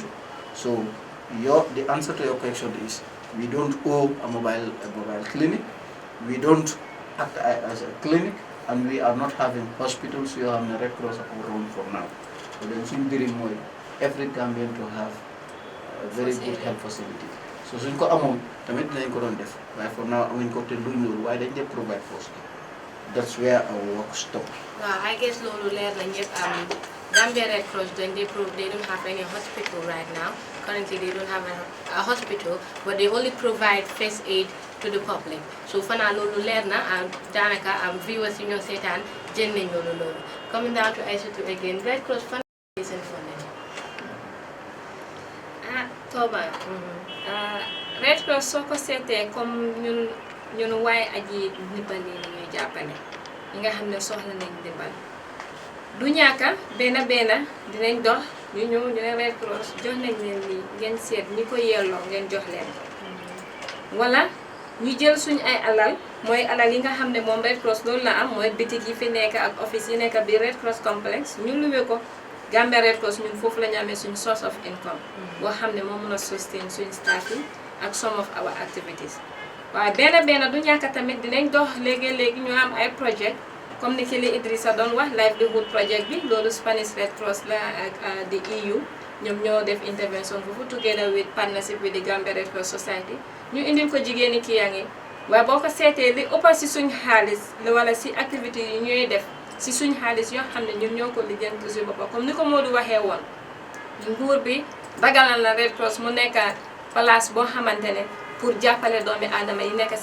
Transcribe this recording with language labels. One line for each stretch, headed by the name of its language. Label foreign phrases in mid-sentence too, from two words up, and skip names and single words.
English: So the answer to your question is we don't own a mobile clinic. We don't act as a clinic, and we are not having hospitals. We are the Red Cross around for now. So then every Gambian to have a very good health facility.
Wolof: So suñ ko amon tamit dinañ ko don def waaye
English: for now
Wolof: amuñ ko te luñ loolu waaye dañ dee provide first.
English: That's where our work stopped. I guess
Wolof: loolu leer na ñëpp
English: Gambia Red Cross they don't have any hospital right now. Currently they don't have a hospital, but they only provide first aid to the public.
Wolof: So fana loolu leer na danaka viewers yi ñoo seetaan jël nañ loolu.
English: Coming down to Aissatou again, Red Cross fan listen for them. Toba.
Wolof: Red Cross soo ko seetee comme ñun waaye aji ndimbal yi ñuy jàppale ñi nga xam ne soxla nañ ndimbal du ñaaka benn dinañ dox ñu ñëw ñu ne Red Cross jox nañ leen lii ngeen seet ñi ko yelloo ngeen jox leen wala ñu jël suñ ay alal mooy alal yi nga xam ne moom Red Cross loolu la am mooy bitik yi fi nekk ak office yi nekk bi Red Cross complex ñu luwe ko Gambia Red Cross ñun foofu la ñu amee suñ
English: source of income
Wolof: boo xam ne moo mën a sustain suñ staff yi ak
English: some of our activities
Wolof: waaye benn du ñàkk tamit dinañ dox léegi ñu am ay project comme ni ki li Idrissa doon wax
English: livelihood project
Wolof: bi loolu Spanish Red Cross la ak
English: the EU
Wolof: ñoom ñoo def intervention foofu
English: together with partnership with the Gambia Red Cross Society
Wolof: ñu indil ko jigéeni kii yaa ngi waaye boo ko seetee li ëpp si suñ xaalis wala si activité yi ñooy def si suñ xaalis yoo xam ne ñun ñoo ko lijjanti si boppam comme ni ko Modou waxee woon nguur bi dagalal na Red Cross mu nekk place boo xamante ne pour jàppale doomi aadama yi nekk